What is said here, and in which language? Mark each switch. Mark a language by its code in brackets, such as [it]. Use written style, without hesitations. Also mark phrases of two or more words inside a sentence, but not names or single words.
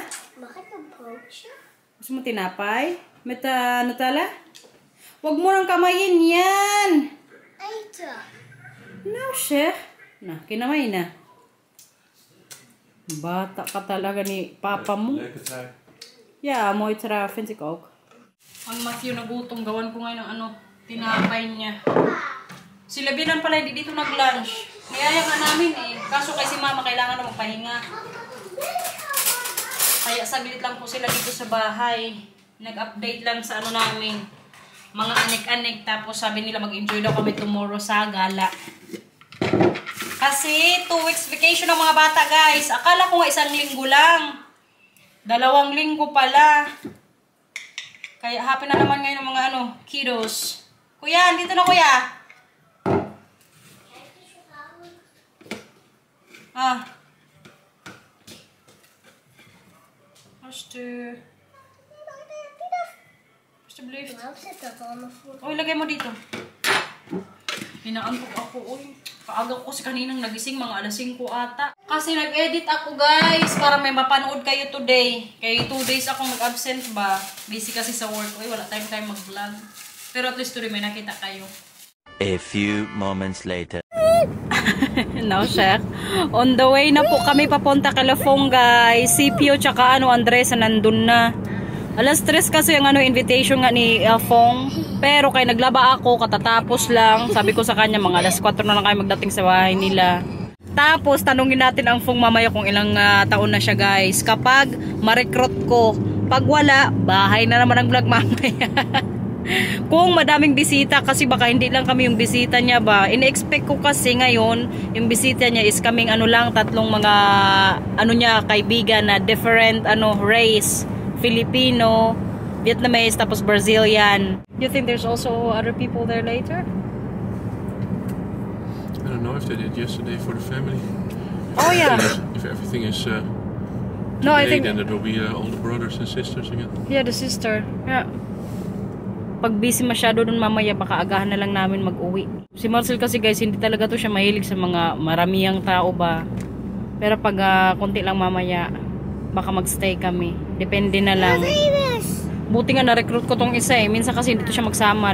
[tl] bakit nag-broke siya? Gusto mo tinapay? Nutella? Huwag mo nang kamayin yan! Ay, ito. No, chef. Na, kinamay na. Bata ka talaga ni papa mo. [nl] Leuke trui. Yeah, mooi trui. Vind ik ook. [tl] Ang Matthew nagutom. Gawan ko ngayon ng tinapay niya. Si Labinan pala hindi dito nag-lunch. Niyaya nga namin Kaso kay si mama kailangan na magpahinga. Kaya saglit lang po sila dito sa bahay. Nag-update lang sa namin. Mga anik-anik. Tapos sabi nila mag-enjoy daw kami tomorrow sa gala. Kasi [en] 2 weeks vacation [tl] ng mga bata, guys. Akala ko nga 1 linggo lang. 2 linggo pala. Kaya happy na naman ngayon ng mga kiddos. Kuya, dito na kuya. [nl] Alsjeblieft. Waarom zit dat dan nog voor? [tl] Oy, lagay mo dito. Hinaantok ako, Paaga ko kasi kaninang nagising, mga alas 5 ata. Kasi nag-edit ako, guys, para may mapanood kayo today. Kaya 2 days akong nag-absent ba. Busy kasi sa work. Uy, wala time mag-vlog. Pero at least today may nakita kayo. [en] A few moments later. No, Chef. On the way [tl] na po kami papunta kay Lafong, guys. Si Pio tsaka Andres nandun na. Alas 3 kasi yung invitation nga ni Fong. Pero kay naglaba ako, katatapos lang. Sabi ko sa kanya, mga alas 4 na lang kayo magdating sa bahay nila. Tapos, tanungin natin ang Fong mamaya kung ilang taon na siya, guys. Kapag ma-recruit ko, pag wala, bahay na naman ang vlog mamaya. Kung madaming bisita, kasi baka hindi lang kami yung bisita niya ba. In-expect ko kasi ngayon, yung bisita niya is kaming lang, 3 mga niya, kaibigan na [en] different race. [tl] Filipino, Vietnamese, tapos Brazilian. [en] You think there's also other people there later? I don't know if they did yesterday for the family. Oh yeah. If everything is No, I Okay, think... then it will be all the brothers and sisters again. Yeah, the sister. Yeah. [tl] Pag busy masyado dun mamaya, baka agahan na lang namin mag-uwi. Si Marcel kasi guys, hindi talaga to siya mahilig sa mga maramihang tao ba. Pero pag konti lang mamaya, baka magstay kami. Depende na lang. Buti nga na-recruit ko tong isa eh. Minsan kasi hindi to siya magsama.